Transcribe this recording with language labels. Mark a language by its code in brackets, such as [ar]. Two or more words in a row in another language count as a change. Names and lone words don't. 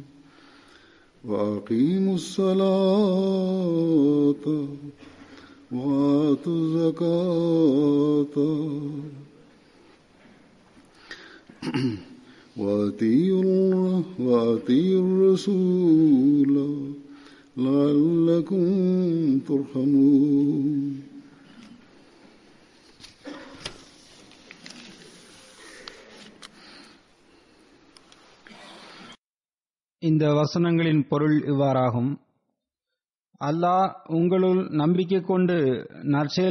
[ar] وأقيموا الصلاة وآتوا الزكاة وأطيعوا الرسول لعلكم ترحمون. [ta] இந்த வசனங்களின் பொருள் இவ்வாறாகும்: அல்லாஹ் உங்களுள் நம்பிக்கை கொண்டு நற்செயல்